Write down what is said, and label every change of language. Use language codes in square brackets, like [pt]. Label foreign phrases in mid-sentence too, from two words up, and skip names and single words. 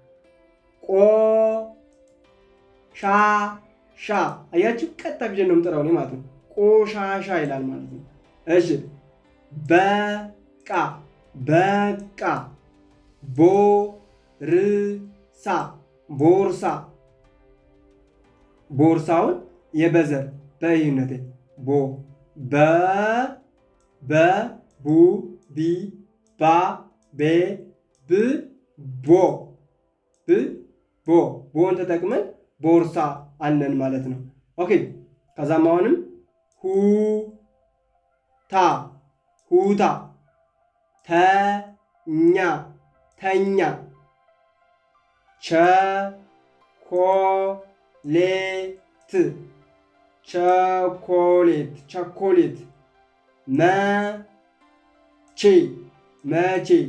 [am] ቆሻሻ አያችሁ፣ ቀጥታ ብዬ ነው የምጠራው እኔ ማለት ነው። ቆሻሻ ይላል ማለት ነው። እሺ በቃ በቃ ቦርሳ ቦርሳ ቦርሳውን የበዘር በይነቴ ቦ በ ቡ ቢ ባ ቤ ብ ቦ ብ ቦ ቦን ተጠቅመን ቦርሳ አለን ማለት ነው። ኦኬ ከዛም አሁንም ሁታ ሁታ ተኛ ተኛ ቸኮሌት ቸኮሌት ቸኮሌት መቼ መቼ